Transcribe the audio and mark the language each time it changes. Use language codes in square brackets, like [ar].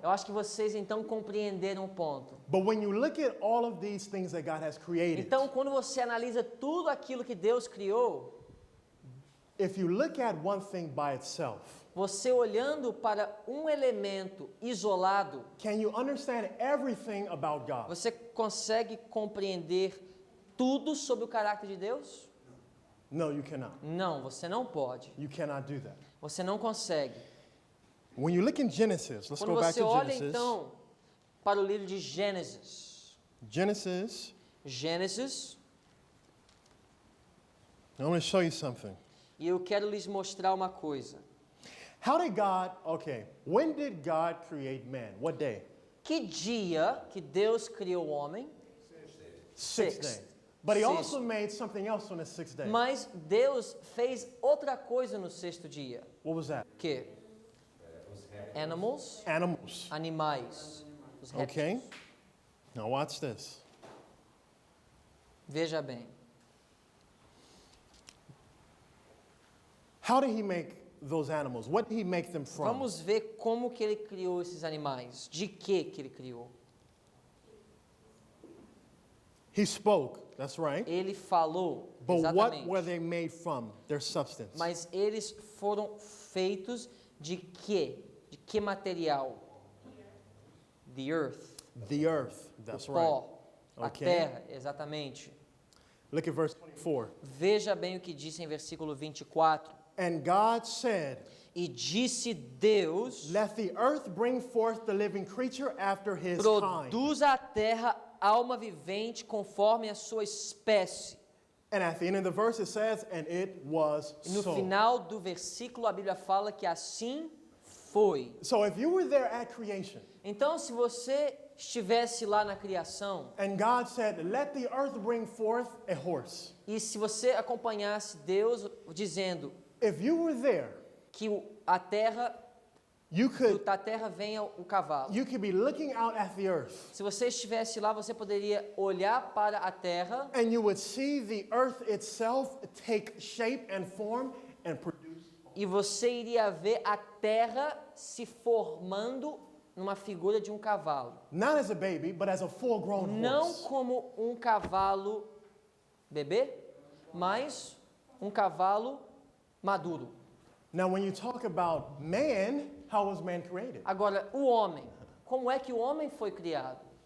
[pt] Eu acho que vocês então compreenderam o ponto. [en] But when you look at all of these things that God has created, [pt] Então, quando você analisa tudo aquilo que Deus criou, [en] if you look at one thing by itself, [pt] você olhando para um elemento isolado, [en] can you understand everything about God? [pt] você consegue compreender tudo sobre o caráter de Deus? [en] No, you cannot. [pt] Não, você não pode. [en] You cannot do that. [pt] Você não consegue. [en] When you look in Genesis, let's [pt] Quando [en] go back [pt] você [en] to [pt] olha [en] Genesis. [pt] então para o livro de Gênesis, [en] Genesis, [pt] Gênesis, [en] I want to show you something. [pt] e eu quero lhes mostrar uma coisa. [en] How did God, okay, when did God create man? What day? [pt] Que dia que Deus criou o homem? [en] Sixth Sixth. day. But he Sixth. also made something else on the sixth day. [pt] Mas Deus fez outra coisa no sexto dia. [en] What was that? [pt] Que? Animals, [en] Animals. [pt] animais. Os répteis. [en] Okay. Now watch this. [pt] Veja bem. [en] How did he make those animals? What did he make them from? [pt] Vamos ver como que ele criou esses animais. De que ele criou? [en] He spoke, that's right. [pt] Ele falou, [en] But what [pt] exatamente. [en] were they made from? Their substance. [pt] Mas eles foram feitos de quê? De que material? [en] The earth. The earth, that's [pt] o [en] right. [pt] pó. A [en] Ok. [pt] terra, exatamente. [en] Look at verse 24. [pt] Veja bem o que diz em versículo 24. [en] And God said, [pt] E disse Deus, [en] let the earth bring forth the living creature after his kind. [pt] produza a terra alma vivente conforme a sua espécie. [en] And at the end of the verse it says, and it was [pt] E no [en] so. [pt] final do versículo a Bíblia fala que assim foi. [en] So if you were there at creation, [pt] Então, se você estivesse lá na criação [en] and God said, let the earth bring forth a horse. [pt] e se você acompanhasse Deus dizendo [en] If you were there, [pt] que a terra, da terra venha o cavalo. [en] you could be looking out at the earth [pt] Se você estivesse lá, você poderia olhar para a terra [en] and you would see the earth itself take shape and form and produce. [pt] e você iria ver a terra se formando numa figura de um cavalo. [en] Not as a baby, but as a full-grown [pt] Não [en] horse. [pt] como um cavalo bebê, mas um cavalo maduro. [en] Now, when you talk about man, how was man created? [pt] Agora, o homem. Como é que o homem foi criado?